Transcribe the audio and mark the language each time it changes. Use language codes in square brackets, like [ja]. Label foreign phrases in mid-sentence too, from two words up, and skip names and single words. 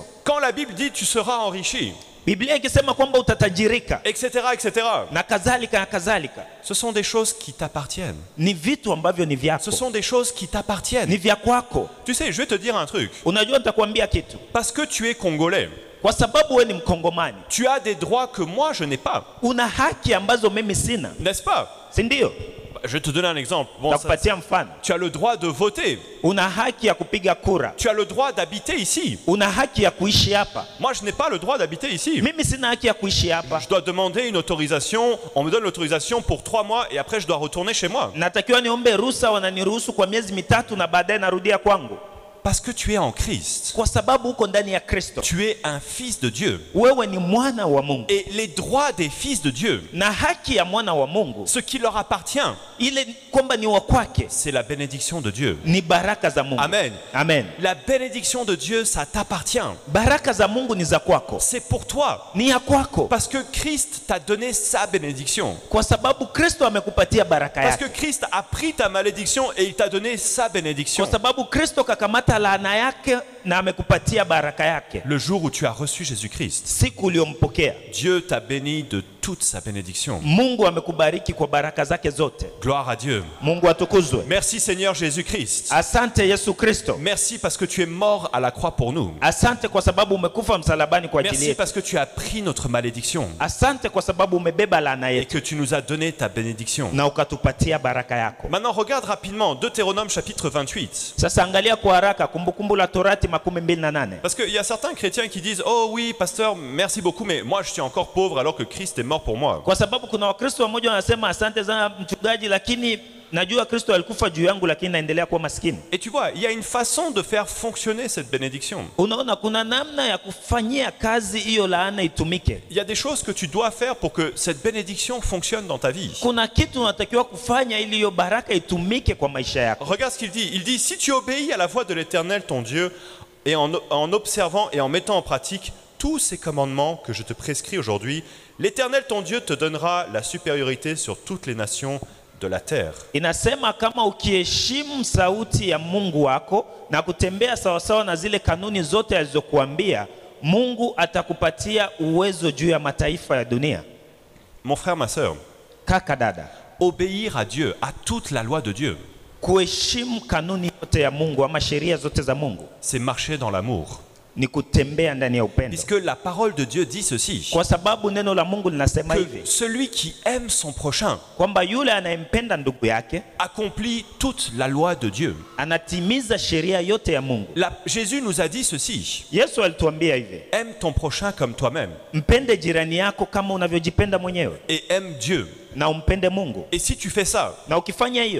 [fr] Quand la Bible dit tu seras enrichi, [sw] Biblia ikisema kwamba utatajirika [fr] etc., etc., [sw] na kadhalika na kadhalika, [fr] ce sont des choses qui t'appartiennent. [sw] ni vitu ambavyo ni [fr] Ce [sw] vyako, [fr] sont des choses qui t'appartiennent. [sw] ni vya kwako. [fr] Tu sais, je vais te dire un truc. [sw] Unajua, nitakwambia kitu. [fr] Parce que tu es congolais, [sw] Kwa sababu wewe ni Mkongomani, [fr] tu as des droits que moi je n'ai pas. [sw] una haki ambazo mimi sina, [fr] N'est-ce pas? [sw] si ndio? [fr] Je vais te donner un exemple. Bon, ça, [sw] Nitakupatia mfano. [fr] tu as le droit de voter. [sw] Una haki ya kupiga kura, [fr] Tu as le droit d'habiter ici. [sw] una haki ya kuishi hapa. [fr] Moi, je n'ai pas le droit d'habiter ici. [sw] Mimi sina haki ya kuishi hapa. [fr] Je dois demander une autorisation. On me donne l'autorisation pour 3 mois et après je dois retourner chez moi. [sw] Natakiwa niombe ruhusa, wananiruhusu kwa miezi mitatu na baadaye narudia kwangu. [fr] Parce que tu es en Christ. [sw] Kwa sababu uko ndani ya Kristo. [fr] Tu es un fils de Dieu. [sw] Wewe ni mwana wa Mungu. [fr] Et les droits des fils de Dieu, [sw] Na haki ya mwana wa Mungu, [fr] ce qui leur appartient, [sw] ile kwamba ni wa kwake, [fr] c'est la bénédiction de Dieu. [sw] ni baraka za Mungu. Amen. Amen. [fr] La bénédiction de Dieu, ça t'appartient. [sw] Baraka za Mungu ni za kwako. [fr] C'est pour toi. [sw] Ni ya kwako. [fr] Parce que Christ t'a donné sa bénédiction. [sw] Kwa sababu Kristo amekupatia baraka [fr] Parce que [sw] yake. [fr] Christ a pris ta malédiction et il t'a donné sa bénédiction. [sw] Kwa sababu Kristo kakamata laana yake na amekupatia baraka yake. [fr] Le jour où tu as reçu Jésus-Christ, [sw] Siku uliyompokea, [fr] Dieu t'a béni de toute sa bénédiction. [sw] Mungu amekubariki kwa baraka zake zote. [fr] Gloire à Dieu. [sw] Mungu atukuzwe. [fr] Merci Seigneur Jésus-Christ. [sw] Asante Yesu Kristo. [fr] Merci parce que tu es mort à la croix pour nous. [sw] Asante kwa sababu umekufa msalabani kwa ajili [fr] Merci [sw] yetu. [fr] parce que tu as pris notre malédiction [sw] Asante kwa sababu umebeba laana [fr] et [sw] yetu [fr] que tu nous as donné ta bénédiction. [sw] na ukatupatia baraka yako. [fr] Maintenant, regarde rapidement Deutéronome chapitre 28. [sw] Sasa angalia kwa haraka Kumbukumbu la Torati 28. [fr] Parce qu'il y a certains chrétiens qui disent « Oh oui, pasteur, merci beaucoup, mais moi je suis encore pauvre alors que Christ est mort pour moi. [sw] Kwa sababu kuna Wakristo wamoja wanasema asante sana mchungaji, lakini najua Kristo alikufa juu yangu lakini naendelea kuwa maskini. » [fr] Et tu vois, il y a une façon de faire fonctionner cette bénédiction. [sw] Unaona kuna namna ya kufanyia kazi hiyo laana itumike. [fr] Il y a des choses que tu dois faire pour que cette bénédiction fonctionne dans ta vie. [sw] Kuna kitu unatakiwa kufanya ili hiyo baraka itumike kwa maisha yako. [fr] Regarde ce qu'il dit. Il dit « Si tu obéis à la voix de l'Éternel ton Dieu et en observant et en mettant en pratique tous ces commandements que je te prescris aujourd'hui, l'Éternel ton Dieu te donnera la supériorité sur toutes les nations de la terre. » [sw] Inasema kama ukiheshimu sauti ya Mungu wako na kutembea sawasawa na zile kanuni zote alizokuambia, Mungu atakupatia uwezo juu ya mataifa ya dunia. [fr] Mon frère, ma sœur, [sw] Kaka dada, [fr] obéir à Dieu, à toute la loi de Dieu, [sw] kuheshimu kanuni yote ya Mungu ama sheria zote za Mungu [fr] c'est marcher dans l'amour. [sw] ni kutembea ndani ya upendo. [fr] Puisque la parole de Dieu dit ceci, [sw] Kwa sababu neno la Mungu linasema [fr] que [sw] hivi [fr] celui qui aime son prochain [sw] kwamba yule anayempenda ndugu yake [fr] accomplit toute la loi de Dieu. [sw] anatimiza sheria yote ya Mungu. [fr] Jésus nous a dit ceci, [sw] Yesu alituambia hivi, [fr] aime ton prochain comme toi-même [sw] mpende jirani yako kama unavyojipenda mwenyewe [fr] et aime Dieu. [sw] na umpende Mungu. [fr] Et si tu fais ça, [sw] Na ukifanya hiyo